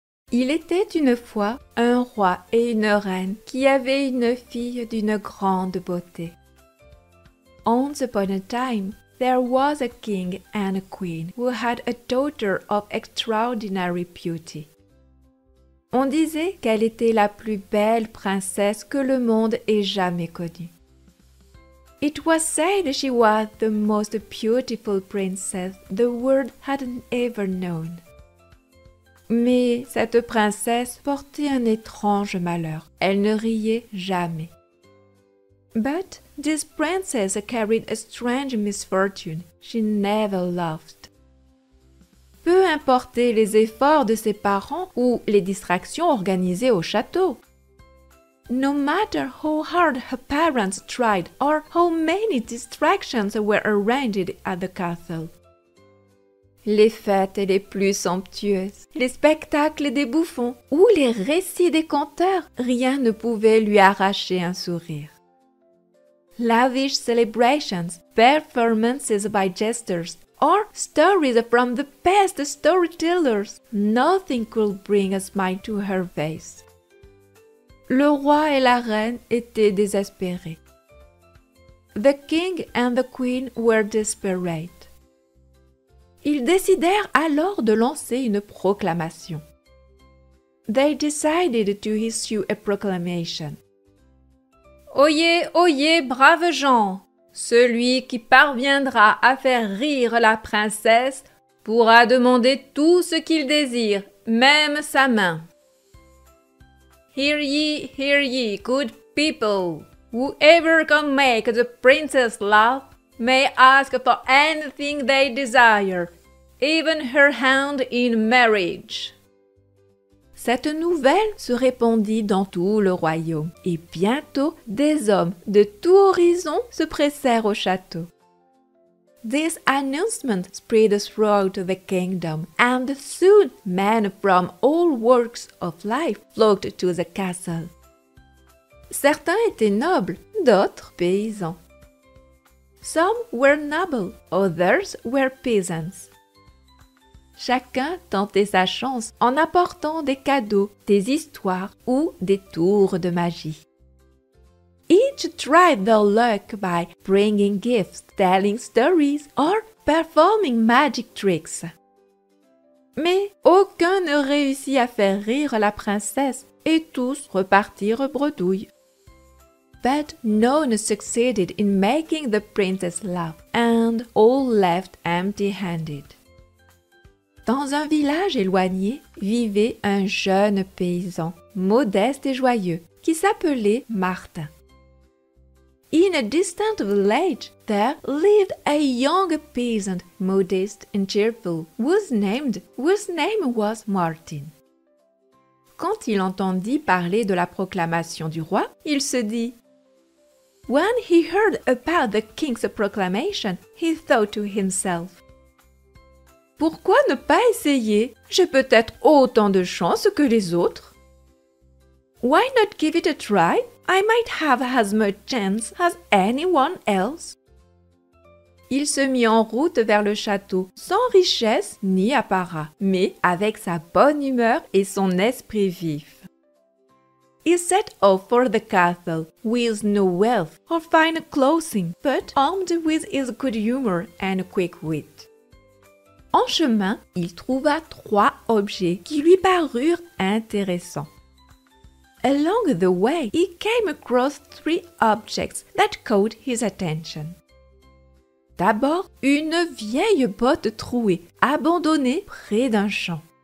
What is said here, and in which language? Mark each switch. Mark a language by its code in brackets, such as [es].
[fr] Il était une fois un roi et une reine qui avaient une fille d'une grande beauté. [en] Once upon a time, there was a king and a queen who had a daughter of extraordinary beauty. [fr] On disait qu'elle était la plus belle princesse que le monde ait jamais connue. [en] It was said she was the most beautiful princess the world had ever known. [fr] Mais cette princesse portait un étrange malheur. Elle ne riait jamais. [en] But this princess carried a strange misfortune. She never laughed. [fr] Peu importaient les efforts de ses parents ou les distractions organisées au château. [en] No matter how hard her parents tried or how many distractions were arranged at the castle. [fr] Les fêtes les plus somptueuses, les spectacles des bouffons ou les récits des conteurs, rien ne pouvait lui arracher un sourire. [en] Lavish celebrations, performances by jesters, or stories from the best storytellers, nothing could bring a smile to her face. [fr] Le roi et la reine étaient désespérés. [en] The king and the queen were desperate. [fr] Ils décidèrent alors de lancer une proclamation. [en] They decided to issue a proclamation. [fr] Oyez, oyez, braves gens! Celui qui parviendra à faire rire la princesse pourra demander tout ce qu'il désire, même sa main. [en] Hear ye, good people! Whoever can make the princess laugh may ask for anything they desire, even her hand in marriage. [fr] Cette nouvelle se répandit dans tout le royaume, et bientôt des hommes de tout horizon se pressèrent au château. [en] This announcement spread throughout the kingdom, and soon men from all walks of life flocked to the castle. [fr] Certains étaient nobles, d'autres paysans. [en] Some were noble, others were peasants. [fr] Chacun tentait sa chance en apportant des cadeaux, des histoires ou des tours de magie. [en] Each tried their luck by bringing gifts, telling stories, or performing magic tricks. [fr] Mais aucun ne réussit à faire rire la princesse et tous repartirent bredouilles. [en] But none succeeded in making the princess laugh, and all left empty-handed. [fr] Dans un village éloigné vivait un jeune paysan, modeste et joyeux, qui s'appelait Martin. [en] In a distant village, there lived a young peasant, modest and cheerful, whose name was Martin. [fr] Quand il entendit parler de la proclamation du roi, il se dit « [en] When he heard about the king's proclamation, he thought to himself, [fr] « Pourquoi ne pas essayer? J'ai peut-être autant de chance que les autres. [en] Why not give it a try? I might have as much chance as anyone else. [fr] » Il se mit en route vers le château, sans richesse ni apparat, mais avec sa bonne humeur et son esprit vif. [en] He set off for the castle, with no wealth or fine clothing, but armed with his good humor and quick wit. [fr] En chemin, il trouva 3 objets qui lui parurent intéressants. [en] Along the way, he came across 3 objects that caught his attention. [fr] D'abord, une vieille botte trouée, abandonnée près d'un champ.